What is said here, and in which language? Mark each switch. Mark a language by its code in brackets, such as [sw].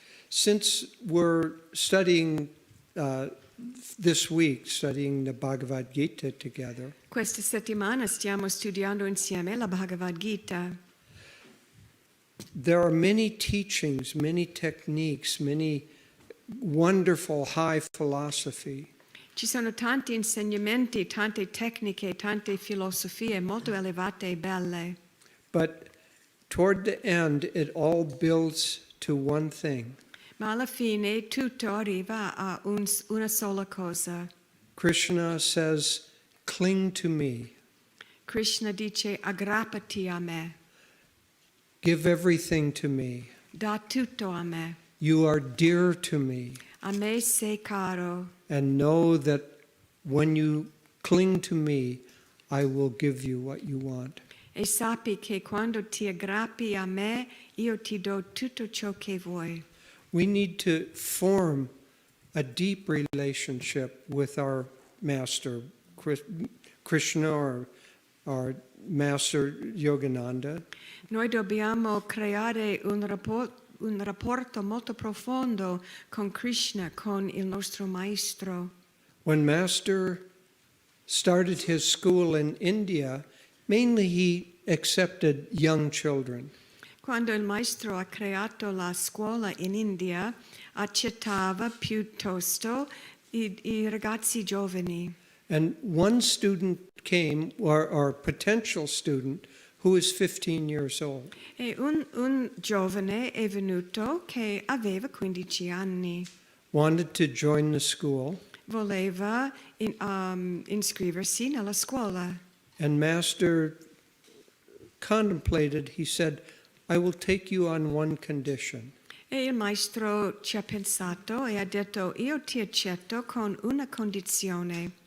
[en] Since we're studying this week, studying the Bhagavad Gita together, [it] Questa settimana stiamo studiando insieme la Bhagavad Gita. [en] there are many teachings, many techniques, many wonderful high philosophy. [it] Ci sono tanti insegnamenti, tante tecniche, tante filosofie molto elevate e belle. [en] But toward the end, it all builds to one thing. [it] Ma alla fine tutto arriva a una sola cosa. [en] Krishna says, cling to me. [it] Krishna dice, aggrappati a me, [en] Give everything to me. [it] da tutto a me. [en] You are dear to me. [it] A me sei caro. [en] And know that when you cling to me, I will give you what you want. [it] E sappi che quando ti aggrappi a me, io ti do tutto ciò che vuoi. [en] We need to form a deep relationship with our master, Krishna, or our master Yogananda. [it] Noi dobbiamo creare un rapporto molto profondo con Krishna, con il nostro maestro. [en] When Master started his school in India, mainly he accepted young children. [it] Quando il maestro ha creato la scuola in India, accettava piuttosto i ragazzi giovani. [en] And one student came, or potential student, who is 15 years old. [it] E un giovane è venuto che aveva 15 anni. [en] Wanted to join the school. [it] Voleva iscriversi nella scuola. [en] And Master contemplated, he said, I will take you on one condition. [it] E il maestro ci ha pensato e ha detto, io ti accetto con una condizione.